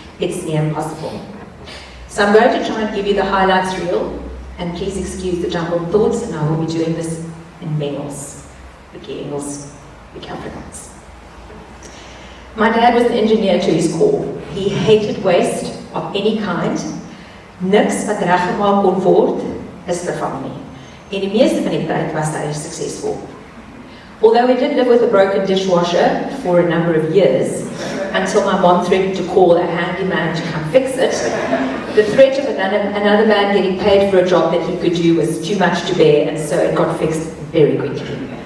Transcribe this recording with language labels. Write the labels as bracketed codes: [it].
[en] It's near impossible. So I'm going to try and give you the highlights reel, and please excuse the jumbled thoughts, and I will be doing this in Engels, Wiki Engels, Wiki Afrikaans. My dad was an engineer to his core. He hated waste of any kind. [af] Niks wat reggemaak kon word, is vervang nie. En die meeste van die tyd was hy succesvol. [en] Although we did live with a broken dishwasher for a number of years, until my mom threatened to call a handyman to come fix it, the threat of another man getting paid for a job that he could do was too much to bear, and so it got fixed very quickly.